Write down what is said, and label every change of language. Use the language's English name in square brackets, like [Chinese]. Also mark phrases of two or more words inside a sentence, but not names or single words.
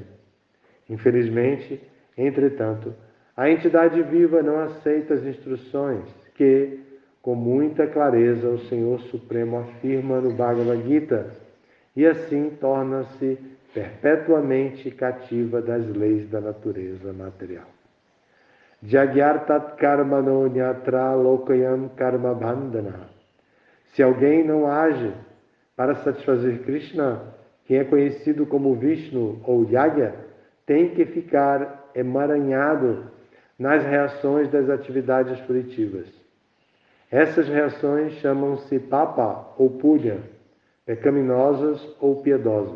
[Portuguese] Infelizmente, entretanto, a entidade viva não aceita as instruções que, com muita clareza, o Senhor Supremo afirma no Bhagavad Gita, e assim torna-se perpetuamente cativa das leis da natureza material. [Sanskrit] Jagyartat karmano nyatra lokayam karma bandhana. [Portuguese] Se alguém não age para satisfazer Krishna, quem é conhecido como Vishnu ou Yagya, tem que ficar emaranhado nas reações das atividades fruitivas. Essas reações chamam-se papa ou punya, pecaminosas ou piedosas.